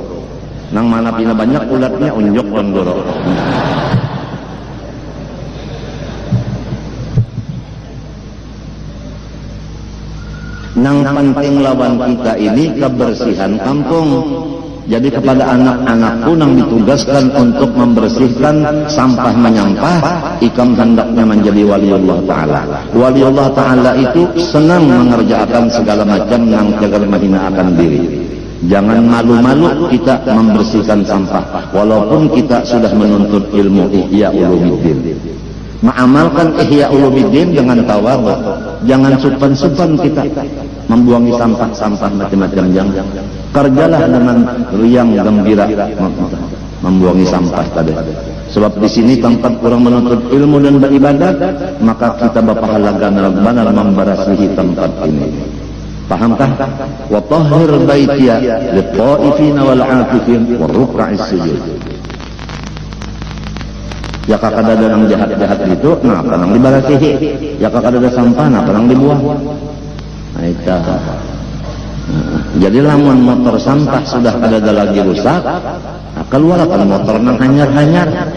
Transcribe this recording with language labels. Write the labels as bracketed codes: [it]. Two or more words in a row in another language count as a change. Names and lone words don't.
[bjn] Nang mana pina banyak ulatnya unjuk tuan guru. Nang penting lawan kita ini kebersihan kampung. [id] Jadi kepada anak-anakku nang ditugaskan untuk membersihkan sampah menyampah, ikam hendaknya menjadi waliullah ta'ala. Waliullah ta'ala itu senang mengerjakan segala macam nang jaga menghinakan diri. Jangan malu-malu kita membersihkan sampah, walaupun kita sudah menuntut ilmu Ihya Ulumuddin. Mengamalkan Ihya Ulumuddin dengan tawadhu. Jangan supan-supan kita membuangi sampah-sampah macam-macam yang kerjalah dengan riang gembira membuangi sampah tadi. Sebab di sini tempat orang menuntut ilmu dan beribadah, maka kita berpahala benar memberasihi tempat ini. Pahamkah? [ar] Wa tahhir baitiya lit-ta'ifina wal 'akifin wa ruk'a'is sujud. [bjn] Ya kakak ada yang jahat-jahat itu, nah penang dibarasihi. Ya kakak ada sampah, nah penang dibuang. Nah itu. Jadi lamun motor sampah sudah ada lagi rusak, nah, keluarkan motor nang hanyar-hanyar.